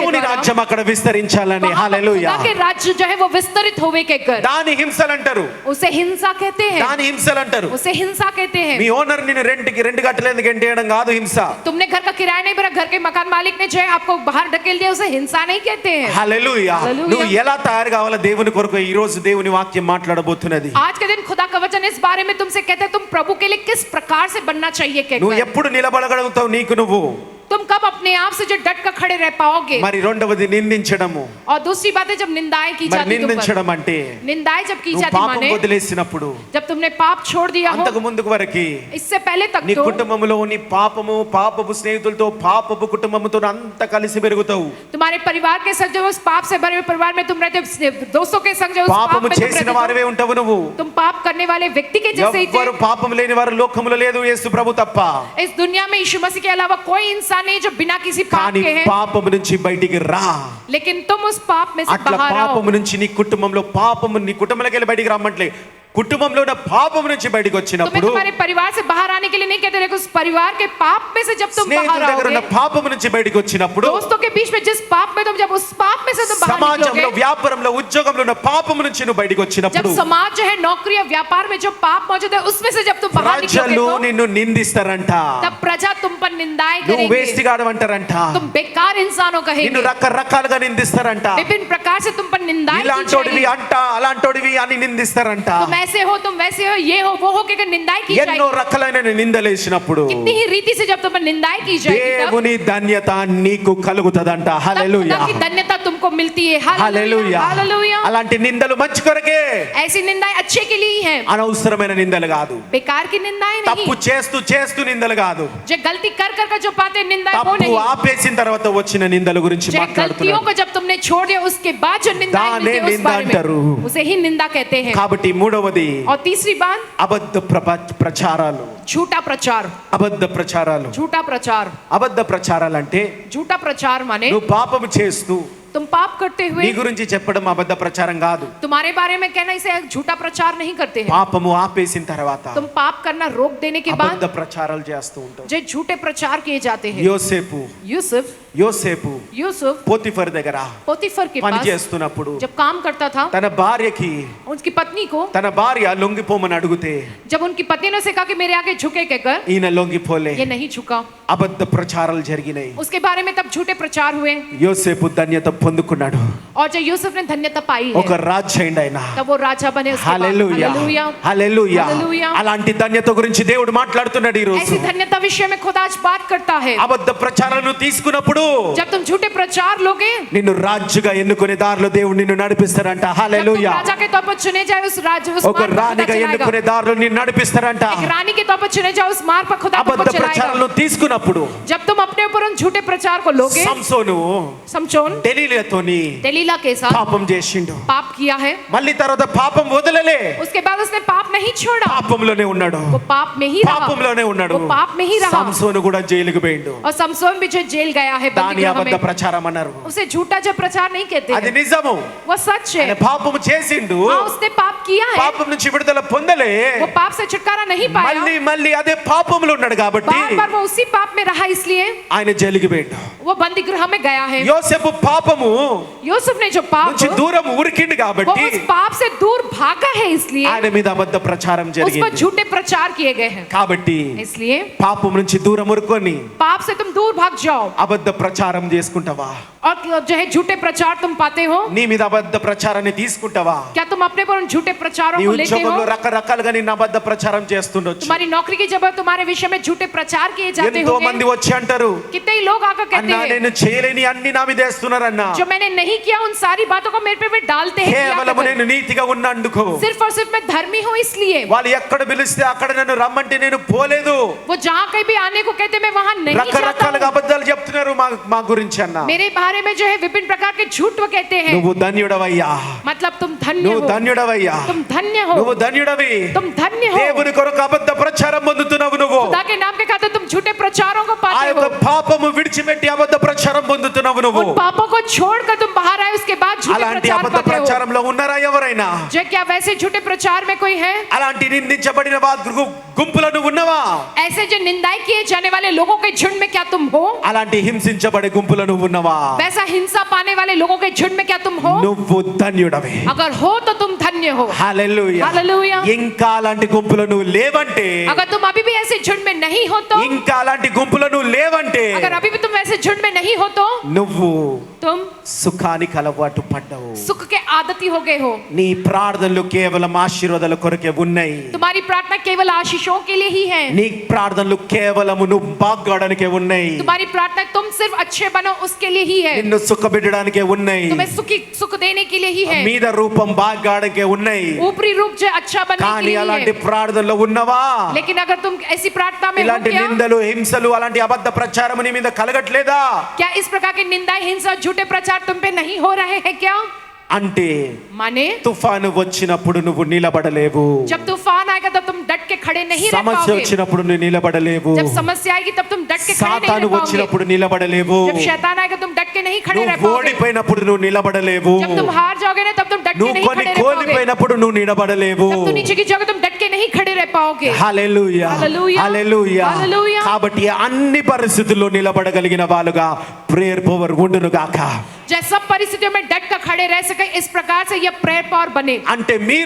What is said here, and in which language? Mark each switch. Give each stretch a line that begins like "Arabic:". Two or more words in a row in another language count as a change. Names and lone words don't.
Telugu: దేవుని
Hindi: द्वारा
Telugu: రాజ్యం అక్కడ విస్తరించాలని
Hindi: वहां पर
Telugu: హల్లెలూయా
Hindi: खुदा के राज्य जो है वो विस्तरित होवे के कर
Telugu: దాని హింసలు అంటారు
Hindi: उसे हिंसा कहते हैं
Telugu: దాని హింసలు అంటారు
Hindi: उसे हिंसा कहते हैं
Telugu: మీ ఓనర్ నిన్ను రెంట్ కట్టలేదు గంటేయడం కాదు హింస
Hindi: तुमने घर का किराया नहीं भरा घर के मकान मालिक ने जो है आपको बाहर ढकेल दिया उसे हिंसा नहीं कहते हैं
Telugu: హల్లెలూయా హల్లెలూయా। నువ్వు ఎలా తయారు కావాలో దేవుని కొరకు ఈ రోజు దేవుని వాక్యం మాట్లాడబోతున్నది
Hindi: आज के दिन खुदा का वचन इस बारे में तुमसे कहते हैं तुम प्रभु के लिए किस प्रकार से बनना चाहिए
Telugu: నువ్వు
Hindi: कहकर
Telugu: ఎప్పుడు నిలబడగలుగుతావు నీకు నువ్వు
Hindi: तुम कब अपने आप से जो डट कर खड़े रह पाओगे
Telugu: మరి రెండవది నిందించడము
Hindi: और दूसरी बात है जब निंदाएं की
Telugu: మరి
Hindi: जाती तुम पर
Telugu: నిందించడం అంటే
Hindi: निंदाएं जब की
Telugu: నువ్వు
Hindi: जाती
Telugu: పాపం
Hindi: माने
Telugu: వదిలేసినప్పుడు
Hindi: जब तुमने पाप छोड़ दिया हो
Telugu: అంతకు ముందుకు వరకు
Hindi: इससे पहले तक
Telugu: నీ
Hindi: तो
Telugu: కుటుంబంలో నీ పాపపు స్నేహితులతో పాపపు కుటుంబంతో అంత కలిసి పెరుగుతావు
Hindi: तुम्हारे परिवार के संग जो उस पाप से भरे हुए परिवार में तुम रहते हो दोस्तों के संग जो उस पाप
Telugu: పాపము
Hindi: में तुम
Telugu: చేసిన
Hindi: रहते
Telugu: వారివే
Hindi: हो
Telugu: ఉంటావు నువ్వు
Hindi: तुम पाप करने वाले व्यक्ति के जैसे ही थे
Telugu: ఎవ్వరు పాపం లేని వారు లోకములో లేదు యేసు ప్రభు తప్ప
Hindi: इस दुनिया में यीशु मसीह के अलावा कोई इंसान नहीं है जो बिना किसी पाप
Telugu: కానీ
Hindi: के है
Telugu: పాపము నుంచి బయటికి రా
Hindi: लेकिन तुम उस पाप में से
Telugu: అట్లా
Hindi: बाहर आओ
Telugu: పాపము నుంచి నీ కుటుంబంలో పాపము నీ కుటుంబంలోకి వెళ్ళి బయటికి రమ్మట్లే కుటుంబంలో ఉన్న పాపం నుంచి బయటికి
Hindi: तुम्हें
Telugu: వచ్చినప్పుడు
Hindi: तुम्हारे परिवार से बाहर आने के लिए नहीं कहते लेकिन उस परिवार के पाप में से जब तुम
Telugu: స్నేహితుల
Hindi: बाहर
Telugu: దగ్గర ఉన్న
Hindi: आओगे
Telugu: పాపం నుంచి బయటికి వచ్చినప్పుడు
Hindi: दोस्तों के बीच में जिस पाप में तुम जब उस पाप में से तुम बाहर
Telugu: సమాజంలో
Hindi: निकलोगे
Telugu: వ్యాపారంలో ఉద్యోగంలో ఉన్న పాపం నుంచి నువ్వు బయటికి
Hindi: जब
Telugu: వచ్చినప్పుడు
Hindi: समाज जो है नौकरी और व्यापार में जो पाप मौजूद है उसमें से जब तुम बाहर निकलोगे
Telugu: ప్రజలు
Hindi: तो
Telugu: నిన్ను నిందిస్తారంట
Hindi: तब प्रजा तुम पर निंदाएं
Telugu: నువ్వు
Hindi: करेंगे
Telugu: వేస్ట్ గాడమంటారంట
Hindi: तुम बेकार इंसानों
Telugu: నిన్ను
Hindi: कहेंगे
Telugu: రకరకాలుగా నిందిస్తారంట
Hindi: विभिन्न प्रकार से तुम पर निंदाएं की
Telugu: ఇలాంటోడివి
Hindi: जाएगी
Telugu: అంట అలాంటోడివి అని నిందిస్తారంట
Hindi: तुम ऐसे हो तुम वैसे हो ये हो वो हो के निंदाएं की
Telugu: ఎన్నో
Hindi: जाएगी
Telugu: రకాలైన నిందలేసినప్పుడు
Hindi: कितनी ही रीति से जब तुम पर निंदाएं की जाएगी तब
Telugu: దేవుని ధన్యత నీకు కలుగుతదంట
Hindi: तब
Telugu: హల్లెలూయా
Hindi: खुदा की धन्यता तुमको मिलती है
Telugu: హల్లెలూయా
Hindi: हालेलुया हालेलुया
Telugu: అలాంటి నిందలు మంచి కొరకే
Hindi: ऐसी निंदाएं अच्छे के लिए ही हैं
Telugu: అనవసరమైన నిందలు కాదు
Hindi: बेकार की निंदाएं
Telugu: తప్పు
Hindi: नहीं
Telugu: చేస్తూ నిందలు కాదు
Hindi: जो गलती कर कर जो पाते हैं निंदाएं वो
Telugu: తప్పు
Hindi: नहीं
Telugu: ఆపేసిన తర్వాత వచ్చిన నిందల గురించి
Hindi: जो गलतियों
Telugu: మాట్లాడుతున్నాడు
Hindi: को जब तुमने छोड़ दिया उसके बाद जो निंदाएं
Telugu: दाने
Hindi: मिलती है उस
Telugu: निंदा
Hindi: बारे
Telugu: अंटारू।
Hindi: में उसे ही निंदा कहते हैं
Telugu: కాబట్టి మూడవది
Hindi: और तीसरी बात
Telugu: అబద్ధ ప్రచారాలు
Hindi: झूठा प्रचार
Telugu: అబద్ధ ప్రచారాలు
Hindi: झूठा प्रचार
Telugu: అబద్ధ ప్రచారాలు అంటే
Hindi: झूठा प्रचार माने
Telugu: నువ్వు పాపము చేస్తూ
Hindi: तुम पाप करते
Telugu: నీ
Hindi: हुए
Telugu: గురించి చెప్పడం అబద్ధ ప్రచారం కాదు
Hindi: तुम्हारे बारे में कहना इसे झूठा प्रचार नहीं करते हैं
Telugu: పాపము ఆపేసిన తర్వాత
Hindi: तुम पाप करना रोक देने के
Telugu: అబద్ధ
Hindi: बाद
Telugu: ప్రచారాలు చేస్తూ ఉంటావు
Hindi: जो झूठे प्रचार किए जाते हैं
Telugu: యోసేపు
Hindi: यूसुफ
Telugu: పోతిఫర్ దగ్గర
Hindi: पोतीफर के
Telugu: పని
Hindi: पास
Telugu: చేస్తున్నప్పుడు
Hindi: जब काम करता था
Telugu: తన భార్యకి
Hindi: उसकी पत्नी को
Telugu: తన భార్య లొంగిపోమని అడిగితే
Hindi: जब उनकी पत्नी ने उसे कहा कि मेरे आगे झुके कहकर
Telugu: ఈయన లొంగిపోలే
Hindi: ये नहीं झुका
Telugu: అబద్ధ ప్రచారాలు జరిగినాయి
Hindi: उसके बारे में तब झूठे प्रचार हुए
Telugu: యోసేపు ధన్యత పొందుకున్నాడు
Hindi: और जब यूसुफ ने धन्यता पाई
Telugu: ఒక
Hindi: है
Telugu: రాజు అయిండు ఆయన.
Hindi: तब वो राजा बने उसके बाद।
Telugu: హల్లెలూయా
Hindi: हालेलुया
Telugu: హల్లెలూయా.
Hindi: हालेलुया।
Telugu: అలాంటి ధన్యత గురించి దేవుడు మాట్లాడుతున్నాడు ఈ రోజు.
Hindi: ऐसी धन्यता विषय में खुदा आज बात करता है।
Telugu: అబద్ధ ప్రచారాలను తీసుకున్నప్పుడు
Hindi: जब तुम झूठे प्रचार लोगे,
Telugu: నిన్ను రాజుగా ఎన్నుకునే దారిలో దేవుడు నిన్ను నడిపిస్తారంట.
Hindi: जब तुम
Telugu: హల్లెలూయా.
Hindi: राजा के तौर पर चुने जाए उस राज्य उस
Telugu: ఒక
Hindi: मार्ग पर खुदा
Telugu: రాణిగా
Hindi: चलाएगा।
Telugu: ఎన్నుకునే దారిలో నిన్ను నడిపిస్తారంట.
Hindi: एक रानी के तौर पर चुने जाओ उस मार्ग पर खुदा तुमको
Telugu: అబద్ధ
Hindi: चलाएगा।
Telugu: ప్రచారాలను తీసుకున్నప్పుడు
Hindi: जब तुम अपने ऊपर उन झूठे प्रचार को लोगे,
Telugu: సంసోను
Hindi: समझोन
Telugu: దెలీలాతోని
Hindi: दलीला के साथ
Telugu: పాపం చేసిండు.
Hindi: पाप किया है,
Telugu: మళ్ళీ తర్వాత పాపం వదలలే,
Hindi: उसके बाद उसने पाप नहीं छोड़ा,
Telugu: పాపంలోనే ఉన్నాడు.
Hindi: वो पाप में ही रहा,
Telugu: పాపంలోనే ఉన్నాడు.
Hindi: वो पाप में ही रहा।
Telugu: సంసోను కూడా జైలుకు పోయిండు.
Hindi: और समसोन भी जो जेल गया है
Telugu: దాని
Hindi: बंदीगृह
Telugu: అబద్ధ
Hindi: में,
Telugu: ప్రచారం అన్నారు.
Hindi: उसे झूठा जो प्रचार नहीं कहते
Telugu: అది
Hindi: हैं,
Telugu: నిజము.
Hindi: वो सच
Telugu: ఆయన
Hindi: है।
Telugu: పాపం చేసిండు,
Hindi: हाँ, उसने पाप किया है,
Telugu: పాపం నుంచి విడుదల పొందలే,
Hindi: वो पाप से छुटकारा नहीं पाया,
Telugu: మళ్ళీ మళ్ళీ అదే పాపంలో ఉన్నాడు కాబట్టి
Hindi: बार बार वो उसी पाप में रहा, इसलिए
Telugu: ఆయన జైలుకి పోయిండు.
Hindi: वो बंदीगृह में गया है।
Telugu: యోసేపు పాపము
Hindi: यूसुफ ने जो पाप
Telugu: నుంచి దూరం ఉరికిండు
Hindi: वो
Telugu: కాబట్టి
Hindi: उस पाप से दूर भागा है, इसलिए
Telugu: ఆయన మీద అబద్ధ ప్రచారం
Hindi: उस पर
Telugu: జరిగింది.
Hindi: झूठे प्रचार किए गए हैं।
Telugu: కాబట్టి
Hindi: इसलिए
Telugu: పాపం నుంచి దూరం ఉరుకొని
Hindi: पाप से तुम दूर भाग जाओ,
Telugu: అబద్ధ ప్రచారం చేసుకుంటావా?
Hindi: और जो है झूठे प्रचार तुम पाते हो,
Telugu: నీ మీద అబద్ధ ప్రచారాన్ని తీసుకుంటావా?
Hindi: क्या तुम अपने पर उन झूठे प्रचारों
Telugu: నీ
Hindi: को लेते हो?
Telugu: ఉద్యోగంలో రకరకాలుగా నిన్ను అబద్ధ ప్రచారం చేస్తుండొచ్చు.
Hindi: तुम्हारी नौकरी की जगह तुम्हारे विषय में झूठे प्रचार किए जाते
Telugu: ఎంతో మంది
Hindi: होंगे।
Telugu: వచ్చి అంటారు,
Hindi: कितने ही लोग आकर कहते
Telugu: అన్నా
Hindi: हैं
Telugu: నేను చేయలేని అన్ని నా మీద వేస్తున్నారన్నా,
Hindi: जो मैंने नहीं किया उन सारी बातों को मेरे पे वे डालते हैं, किया
Telugu: కేవలం
Hindi: करते
Telugu: నేను నీతిగా ఉన్నందుకు.
Hindi: हैं। सिर्फ और सिर्फ मैं धर्मी हूँ इसलिए।
Telugu: వాళ్ళు ఎక్కడ పిలిస్తే అక్కడ నన్ను రమ్మంటే నేను పోలేదు.
Hindi: वो जहाँ कहीं भी आने को कहते मैं वहाँ नहीं जाता
Telugu: రకరకాలుగా
Hindi: हूँ।
Telugu: అబద్ధాలు చెప్తున్నారు మా గురించి అన్న.
Hindi: मेरे बारे में जो है विभिन्न प्रकार के झूठ वो कहते हैं,
Telugu: నువ్వు ధన్యుడవయ్యా,
Hindi: मतलब तुम धन्य
Telugu: నువ్వు
Hindi: हो,
Telugu: ధన్యుడవయ్యా,
Hindi: तुम धन्य हो,
Telugu: నువ్వు ధన్యుడవి.
Hindi: तुम धन्य हो।
Telugu: దేవుని కొరకు అబద్ధ ప్రచారం పొందుతున్నావు నువ్వు.
Hindi: खुदा के नाम के खातिर तुम झूठे प्रचारों को
Telugu: ఆ
Hindi: पाते
Telugu: యొక్క
Hindi: हो,
Telugu: పాపము విడిచిపెట్టి అబద్ధ ప్రచారం పొందుతున్నావు నువ్వు.
Hindi: उन पापों को छोड़कर तुम बाहर आए, उसके बाद झूठे
Telugu: అలాంటి
Hindi: प्रचार
Telugu: అబద్ధ
Hindi: पाते हो।
Telugu: ప్రచారంలో ఉన్నారా ఎవరైనా?
Hindi: जो क्या वैसे झूठे प्रचार में कोई है?
Telugu: అలాంటి నిందించబడిన గుంపులో నువ్వు ఉన్నావా?
Hindi: ऐसे जो निंदाई किए जाने वाले लोगों के झुंड में क्या तुम हो?
Telugu: అలాంటి హింసించబడే గుంపులో నువ్వు ఉన్నావా?
Hindi: वैसा हिंसा पाने वाले लोगों के झुंड में क्या तुम हो?
Telugu: నువ్వు ధన్యుడవే.
Hindi: अगर हो तो तुम धन्य हो।
Telugu: హల్లెలూయా.
Hindi: हालेलुया।
Telugu: ఇంకా అలాంటి గుంపులో నువ్వు లేవంటే,
Hindi: अगर तुम अभी भी ऐसे झुंड में नहीं हो तो,
Telugu: ఇంకా అలాంటి గుంపులో నువ్వు లేవంటే
Hindi: अगर अभी भी तुम ऐसे झुंड में नहीं हो तो
Telugu: నువ్వు
Hindi: तुम
Telugu: సుఖానికి అలవాటు పడ్డావు.
Hindi: सुख के आदती हो गए हो।
Telugu: నీ ప్రార్థనలు కేవలం ఆశీర్వాదాల కొరకే ఉన్నాయి.
Hindi: तुम्हारी प्रार्थना केवल आशीषों के लिए ही है।
Telugu: నీ ప్రార్థనలు కేవలం నువ్వు బాగుపడడానికే ఉన్నాయి.
Hindi: तुम्हारी प्रार्थना तुम सिर्फ अच्छे बनो उसके लिए ही है,
Telugu: నిన్ను సుఖపెట్టడానికే ఉన్నాయి.
Hindi: तुम्हें सुख देने के लिए ही है,
Telugu: మీద రూపం బాగుపడడానికే ఉన్నాయి.
Hindi: ऊपरी रूप जो अच्छा बनने के
Telugu: కానీ
Hindi: लिए
Telugu: అలాంటి
Hindi: है।
Telugu: ప్రార్థనలో ఉన్నవా?
Hindi: लेकिन अगर तुम ऐसी प्रार्थना में हो
Telugu: ఇలాంటి
Hindi: क्या?
Telugu: నిందలు హింసలు అలాంటి అబద్ధ ప్రచారం నీ మీద కలగట్లేదా?
Hindi: क्या इस प्रकार की निंदा हिंसा झूठे प्रचार तुम पे नहीं हो रहे हैं क्या?
Telugu: అంటే
Hindi: माने
Telugu: తుఫాను వచ్చినప్పుడు నువ్వు నిలబడలేవు.
Hindi: जब तूफान आएगा तब तुम डट के खड़े नहीं रह
Telugu: సమస్య
Hindi: पाओगे।
Telugu: వచ్చినప్పుడు నువ్వు నిలబడలేవు.
Hindi: जब समस्या आएगी तब तुम डट के खड़े नहीं
Telugu: సాతాను
Hindi: रह पाओगे।
Telugu: వచ్చినప్పుడు నిలబడలేవు.
Hindi: जब शैतान आएगा तुम डट के नहीं खड़े रह
Telugu: నువ్వు
Hindi: पाओगे।
Telugu: ఓడిపోయినప్పుడు నువ్వు నిలబడలేవు.
Hindi: जब तुम हार जाओगे ना तब तुम डट के
Telugu: నువ్వు
Hindi: नहीं
Telugu: కొన్ని
Hindi: खड़े रह पाओगे।
Telugu: కోల్పోయినప్పుడు నువ్వు నిలబడలేవు.
Hindi: तब तुम नीचे की जगह तुम डट के नहीं खड़े रह पाओगे।
Telugu: హల్లెలూయా హల్లెలూయా. హల్లెలూయా. హల్లెలూయా. కాబట్టి అన్ని పరిస్థితుల్లో నిలబడగలిగిన వాళ్ళుగా
English: prayer power
Telugu: ఉండును గాక.
Hindi: जैसे सब परिस्थितियों में डट कर खड़े रह सके, इस प्रकार से यह
English: prayer power
Hindi: बने।
Telugu: అంటే మీరు